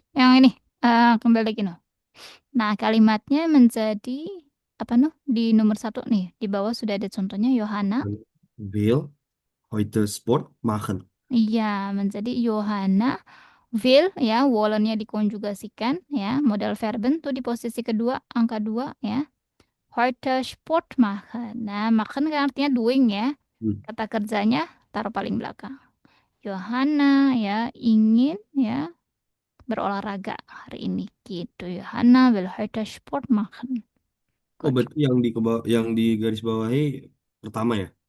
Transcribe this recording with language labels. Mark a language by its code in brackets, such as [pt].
[id] Yang ini, kembali lagi Nah, kalimatnya menjadi apa di nomor 1 nih. Di bawah sudah ada contohnya Johanna. [de] Will heute Sport machen. [id] Iya, menjadi [de] Johanna will, [id] ya, wollennya dikonjugasikan, ya, modal verben tuh di posisi kedua, angka 2, ya. [de] Heute Sport machen. [id] Nah, machen kan artinya doing, ya. Hmm. Kata kerjanya taruh paling belakang. Johanna, ya, ingin, ya, berolahraga hari ini gitu. [de] Johanna will heute Sport machen. Oh, [en] Good. [id] berarti yang di garis bawahi pertama ya?